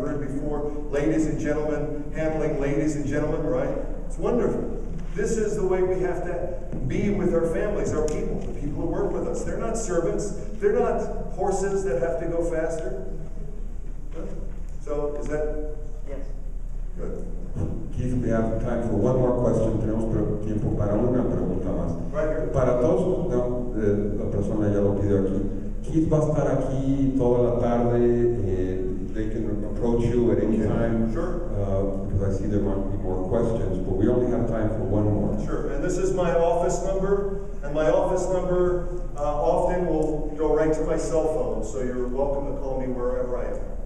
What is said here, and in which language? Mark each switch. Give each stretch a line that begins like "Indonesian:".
English: We heard before, ladies and gentlemen, handling ladies and gentlemen, right? It's wonderful. This is the way we have to be with our families, our people, the people who work with us. They're not servants. They're not horses that have to go faster. So, is that? Yes. Good. Keith, we have time for one more question.
Spanish: Tenemos tiempo para una pregunta más.
English: Right here.
Spanish: Para todos, no, la persona ya lo pidió aquí. Keith va a estar aquí toda la tarde.
English: They can approach you at any time. Sure. Because I see there might be more questions, but we only have time for one more. Sure. And this is my office number. And my office number often will go right to my cell phone. So you're welcome to call me wherever I am.